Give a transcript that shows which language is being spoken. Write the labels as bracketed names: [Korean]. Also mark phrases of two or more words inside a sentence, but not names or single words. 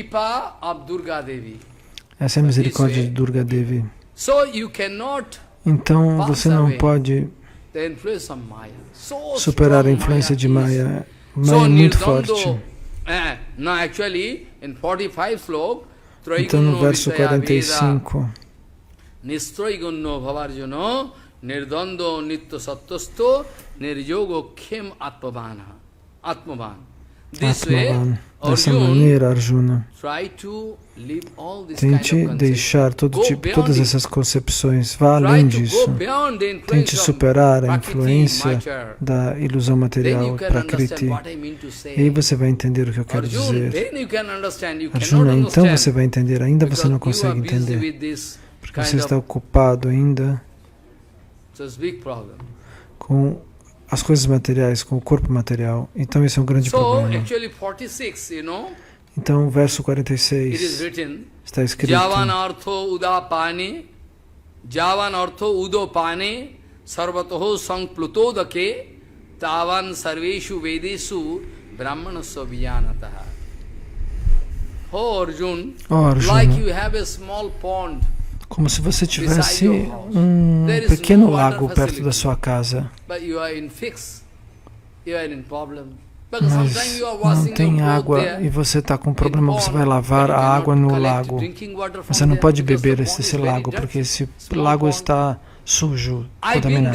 [Portuguese] Essa é a misericórdia de Durga Devi. Então você não pode superar a influência de Maya. Maya é muito forte. Então no verso 45... [Sanskrit] Nistroigunno bhavarjano nirdando nitya sattvasto niryogo khem atmavan. Atmavan. [Portuguese] Dessa maneira, Arjuna, tente deixar todas essas concepções, vá além disso. Tente superar a influência da ilusão material, Prakriti. E aí você vai entender o que eu quero dizer. Arjuna, então você vai entender. Ainda você não consegue entender, porque você está ocupado ainda com as coisas materiais, com o corpo material. Então esse é um grande problema. Então, verso 46 está escrito: [Sanskrit] Javan artho udopane sarvatoho sankplutodake tavan sarveshu vedeshu brahmanasya vijanataha. [English] Oh Arjuna, like you have a small pond, [Portuguese] como se você tivesse um pequeno lago perto da sua casa, mas não tem água e você está com problema, você vai lavar a água no lago. Você não pode beber esse lago, porque esse lago está sujo, contaminado.